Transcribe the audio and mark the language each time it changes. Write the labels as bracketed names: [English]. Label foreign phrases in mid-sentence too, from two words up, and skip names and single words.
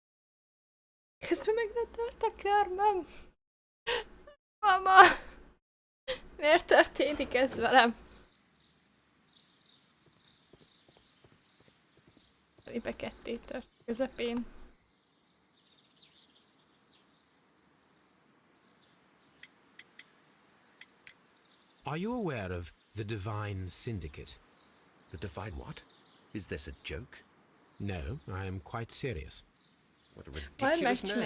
[Hungarian] Közben meg letört a körmöm. Mama! Miért történik ez velem? Libe ketté tört közepén. [English] Are you aware of the Divine Syndicate? The Divine what? Is this a joke? No, I am quite serious. What a ridiculous name.